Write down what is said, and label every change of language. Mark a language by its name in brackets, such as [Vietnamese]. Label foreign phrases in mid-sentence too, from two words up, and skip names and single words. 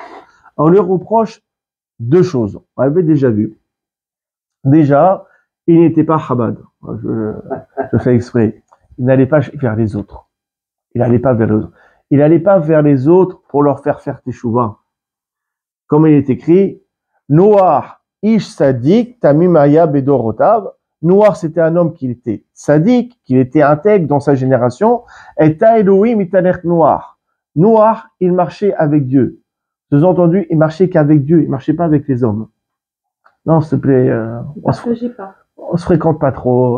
[French] On lui reproche deux choses. On l'avait déjà vu. Déjà, il n'était pas Chabad. Je fais exprès. Il n'allait pas vers les autres. Il n'allait pas vers les autres. Il n'allait pas vers les autres pour leur faire teshuva. Comme il est écrit, [Hebrew] נח איש צדיק תמים היה בדורותיו. [French] Noach, c'était un homme qui était sadique, qui était intègre dans sa génération. [Hebrew] את האלהים התהלך נח. [French] Noach, il marchait avec Dieu. Sous-entendu, il marchait qu'avec Dieu. Il marchait pas avec les hommes. Non, s'il te plaît, on se fréquente pas trop.